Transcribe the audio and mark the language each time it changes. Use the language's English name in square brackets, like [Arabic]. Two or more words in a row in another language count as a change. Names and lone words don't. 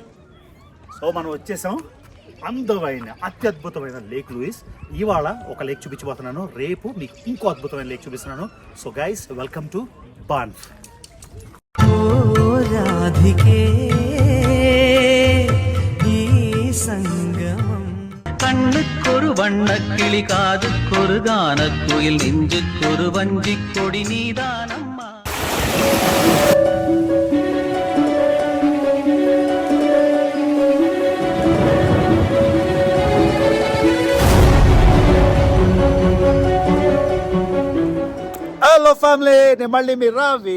[Telugu] సో మనం వచ్చేసాం అందమైన అత్యద్భుతమైన లేక్ లూయిస్. ఇవాళ ఒక లేక్ చూపించబోతున్నాను, రేపు మీకు ఇంకో అద్భుతమైన లేక్ చూపిస్తున్నాను. [English] So guys welcome to Banff. [Tamil] రాధికే ఈ సంగమం கண்ணுக்கொரு வண்ணக்கிளி காதுக்கொரு கானக்குயில் நெஞ்சுக்கொரு வஞ்சிக்கொடி நீதானம்மா. [English] Hello family, [Telugu] నేను మళ్ళీ మీ రావి.